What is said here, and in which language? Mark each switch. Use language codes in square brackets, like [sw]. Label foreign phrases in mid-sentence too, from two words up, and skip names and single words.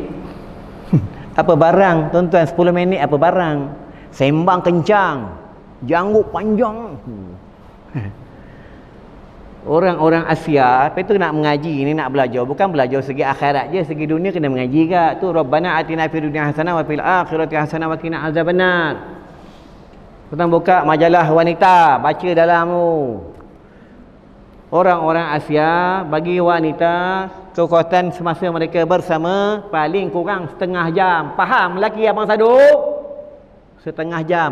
[ms] Apa barang, tuan-tuan, 10 minit apa barang? Sembang kencang, janggut panjang. Orang-orang Asia, apa itu nak mengaji ni, nak belajar, bukan belajar segi akhirat je, segi dunia kena mengaji ke. [ar] Tu ربنا آتنا في الدنيا حسنة وفي الآخرة حسنة وقنا عذاب النار. [ms] Tuan buka majalah wanita, baca dalam tu. Orang-orang Asia bagi wanita kekuatan semasa mereka bersama paling kurang setengah jam. Faham lelaki abang Saduk? Setengah jam.